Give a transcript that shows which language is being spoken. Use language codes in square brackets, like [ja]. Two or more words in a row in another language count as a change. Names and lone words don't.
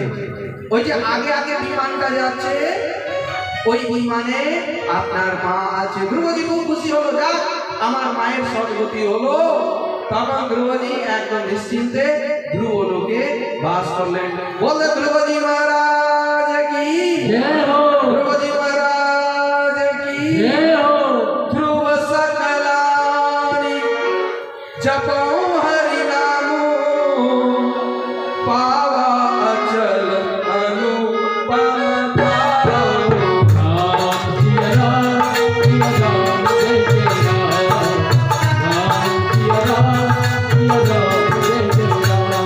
[bn] ওই যে আগে আগে বিমানটা যাচ্ছে, ওই বিমানে আপনার মা আছে। ধ্রুবজি খুব খুশি হলো, যাক আমার মায়ের সদ্গতি হলো। তখন ধ্রুবজি একদম নিশ্চিন্তে ধ্রুবলোকে বাস করলেন। বলতে ধ্রুবজি মহারাজ কি [hi] जय हो [bn] ধ্রুবজি মহারাজ কি [hi] जय हो ध्रुव सकलानि जपो हरि नामो पावा अचल अनुपम धारो। राम सिया राम जय जय राम राम सिया राम जय जय राम